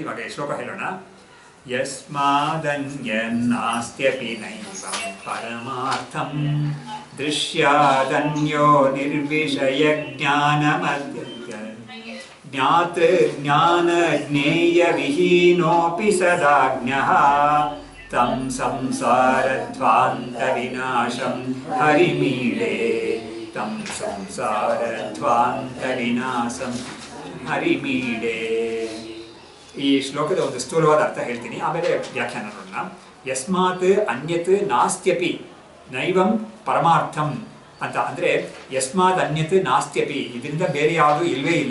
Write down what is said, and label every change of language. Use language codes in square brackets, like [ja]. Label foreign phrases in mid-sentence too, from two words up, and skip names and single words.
[kn] ಇವಾಗ ಈ ಶ್ಲೋಕ ಹೇಳೋಣ. [sa] ಯಸ್ಮಾದನ್ಯನ್ನಾಸ್ತ್ಯಪಿ ನೈವಂ ಪರಮಾರ್ಥಂ ದೃಶ್ಯಾದನ್ಯೋ ನಿರ್ವಿಷಯ ಜ್ಞಾನಮದ್ಯ ಜ್ಞಾನ ಜ್ಞೇಯ ವಿಹೀನೋಪಿ ಸದಾಜ್ಞಃ ತಂ ಸಂಸಾರಧ್ವಾಂತ ವಿನಾಶಂ ಹರಿಮೀಡೆ ತಂ ಸಂಸಾರಧ್ವಾಂತ ವಿನಾಶಂ ಹರಿಮೀಡೆ. [kn] ಈ ಶ್ಲೋಕದ ಒಂದು ಸ್ಥೂಲವಾದ ಅರ್ಥ ಹೇಳ್ತೀನಿ, ಆಮೇಲೆ ವ್ಯಾಖ್ಯಾನ ನೋಡೋಣ. [sa] ಯಸ್ಮಾತ್ ಅನ್ಯತ್ ನಾಸ್ತ್ಯಪಿ ನೈವಂ ಪರಮಾರ್ಥಂ [kn] ಅಂತ ಅಂದರೆ [sa] ಯಸ್ಮಾತ್ ಅನ್ಯತ್ ನಾಸ್ತ್ಯಪಿ, [kn] ಇದರಿಂದ ಬೇರೆ ಯಾವುದು ಇಲ್ವೇ ಇಲ್ಲ.